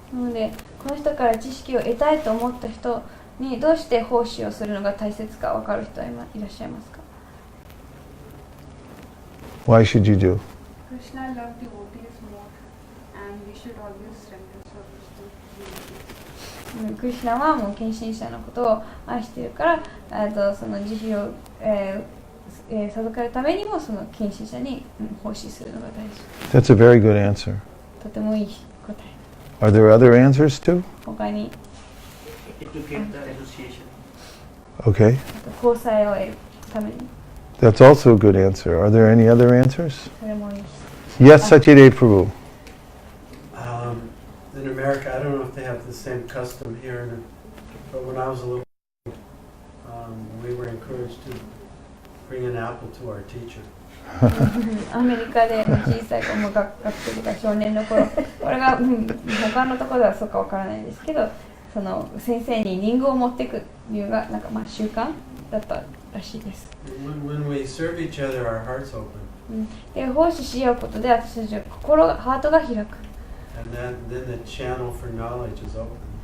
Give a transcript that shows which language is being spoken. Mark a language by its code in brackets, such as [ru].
[ja] なので、この人から知識を得たいと思った人にどうして奉仕をするのが大切か分かる人はいらっしゃいますか？ [en] Why should you do? Krishna loved devotees more, and we should always render service to devotees. [ja] クリシュナはもう献身者のことを愛しているから、その慈悲を、授かるためにもその献身者に奉仕するのが大事。 [en] That's a very good answer. [ja] とてもいい答え。 [en] Are there other answers too? [ja] 他に [en] Educate the association. Okay. [ja] 交際を得るために [en] That's also a good answer. Are there any other answers? [ja] それもいいし。 [en] Yes, Satyadev Prabhu. America, I don't know if they have the same custom here, but when I was a little, we were encouraged to bring an apple to our teacher. [ja] アメリカで小さい子も学生とか少年の頃、これが、他のところではそうかわからないんですけど、その先生にリンゴを持っていく理由がなんか習慣だったらしいです。 [en] When we serve each other, our hearts open. [ja] で奉仕し合うことで私たちのハートが開く。 [en] And then the channel for knowledge is open.